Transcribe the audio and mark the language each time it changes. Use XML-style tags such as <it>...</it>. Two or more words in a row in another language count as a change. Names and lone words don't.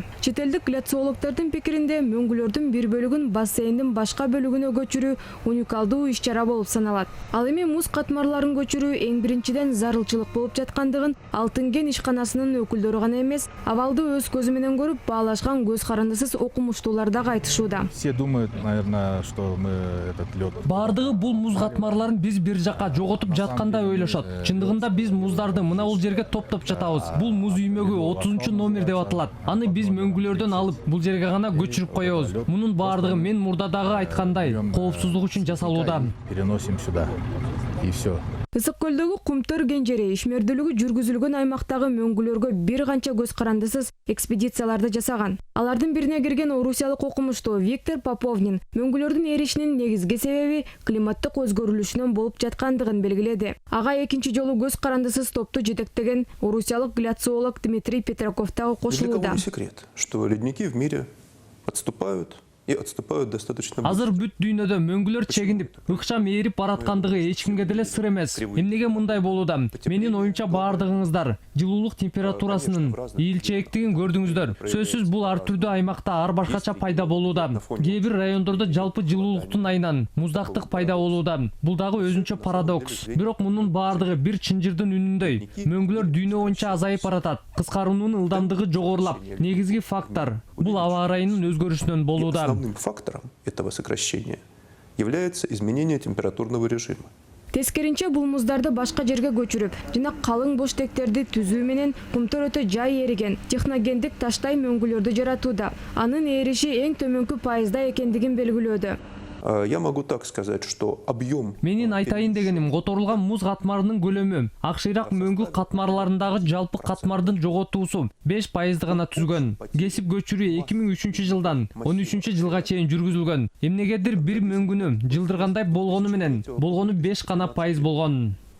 <ky>Чет элдик гляциологдордун пикиринде мөңгүлөрдүн бир бөлүгүн бассейндин башка бөлүгүнө көчүрүү уникалдуу иш-чара болуп саналат. Ал эми муз катмарларын көчүрүү эң биринчиден зарылчылык болуп жаткандыгын алтын кен ишканасынын өкүлдөрү гана эмес, абалды өз көзү менен көрүп баалашкан көз карандысыз окумуштуулар да айтышууда.</ky> <ru>Все думают, наверное, что мы этот лед.</ru> <ky>Бардыгы бул муз катмарларын биз бир жакка жоготуп жаткандай ойлошот. Чындыгында биз муздарды мына бул жерге топтоп жатабыз. Бул муз үймөгү 30 номер деп аталат. Аны биз мөңгүлөрдөн алып бул жерге гана көчүрүп коебуз. Мунун бардыгы мен мурдадагы айткандай коопсуздук үчүн жасалууда.</ky> <ru>Переносим сюда и все.</ru> <ky>Ысык көлдөгү Кумтөр кен жери ишмердүүлүгү жүргүзүлгөн аймактагы мөңгүлөргө бир канча көз карандысыз экспедицияларды жасаган. Алардын бирине кирген орусиялык окумуштуу Виктор Поповнин мөңгүлөрдүн эришинин негизги себеби климаттык өзгөрүлүшүнөн болуп жаткандыгын белгиледи. Ага экинчи жолу көз карандысыз топту жетектеген орусиялык гляциолог Дмитрий Петраков дагы кошулууда.</ky> <ru>Не секрет, что ледники в мире отступают. И отступают достаточно быстро.</ru> <ky>Азыр бүт дүйнөдө мөңгүлөр чегинип, ыкчам ээрип бараткандыгы эч кимге деле сыр эмес. Эмнеге мындай болууда? Менин оюмча бардыгыңыздар жылуулук температурасынын ийилчээктигин көрдүңүздөр. Сөзсүз бул ар түрдүү аймакта ар башкача пайда болууда. Кээ бир райондордо жалпы жылуулуктун айынан муздактык пайда болууда. Бул дагы өзүнчө парадокс. Бирок мунун бардыгы бир чынжырдын үнүндөй. Мөңгүлөр дүйнө боюнча азайып баратат. Кыскаруунун ылдамдыгы жогорулап. Негизги фактор бул аба ырайынын өзгөрүшүнөн болууда.</ky> <ru>Главным фактором этого сокращения является изменение температурного режима.</ru> <ky>Тескеринче бул муздарды башка жерге көчүрүп, жана калың буштектерди түзүү менен Кумтөр өтө жай эриген техногендик таштай мөңгүлөрдү жаратууда. Анын эриши эң төмөнкү пайызда экендигин белгилөөдө.</ky> <ru>Я могу так сказать, что объем...</ru> <ky>Менин айтайын дегеним, которулган муз катмарынын көлөмү Ак Шыйрак мөңгү катмарларындагы жалпы катмардын жоготуусу 5% гана түзгөн. Кесип көчүрүү 2003 жылдан 13 жылга чейин жүргүзүлгөн. Эмнегедир бир мөңгүнү жылдыргандай болгону менен, болгону 5 гана пайыз болгон.</ky>